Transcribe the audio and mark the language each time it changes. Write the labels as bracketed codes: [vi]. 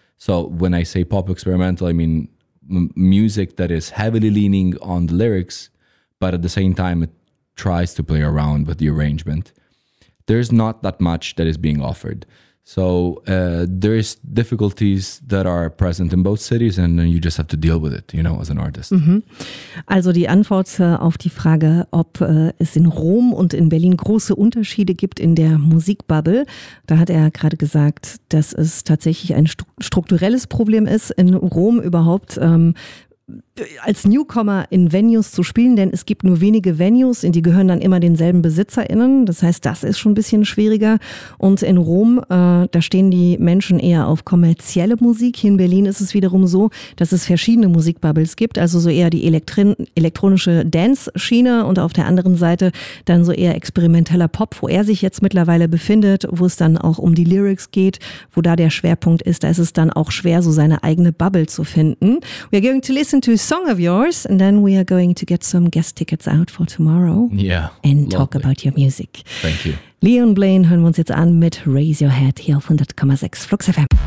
[en] So when I say pop experimental, I mean music that is heavily leaning on the lyrics, but at the same time, it tries to play around with the arrangement. There's not that much that is being offered. So there's difficulties that are present in both cities and you just have to deal with it, as an artist. Mm-hmm. [de] Also die Antwort auf die Frage, ob es in Rom und in Berlin große Unterschiede gibt in der Musikbubble, da hat er gerade gesagt, dass es tatsächlich ein strukturelles Problem ist, in Rom überhaupt als Newcomer in Venues zu spielen, denn es gibt nur wenige Venues, in die gehören dann immer denselben BesitzerInnen. Das heißt, das ist schon ein bisschen schwieriger. Und in Rom, da stehen die Menschen eher auf kommerzielle Musik. Hier in Berlin ist es wiederum so, dass es verschiedene Musikbubbles gibt. Also so eher die elektronische Dance-Schiene und auf der anderen Seite dann so eher experimenteller Pop, wo er sich jetzt mittlerweile befindet, wo es dann auch um die Lyrics geht, wo da der Schwerpunkt ist. Da ist es dann auch schwer, so seine eigene Bubble zu finden. [en] We are going to listen to a song of yours and then we are going to get some guest tickets out for tomorrow. Yeah. And lovely. Talk about your music. Thank you. [de] Leon Blaine hören wir uns jetzt an mit Raise Your Head hier auf 100,6 Flux FM.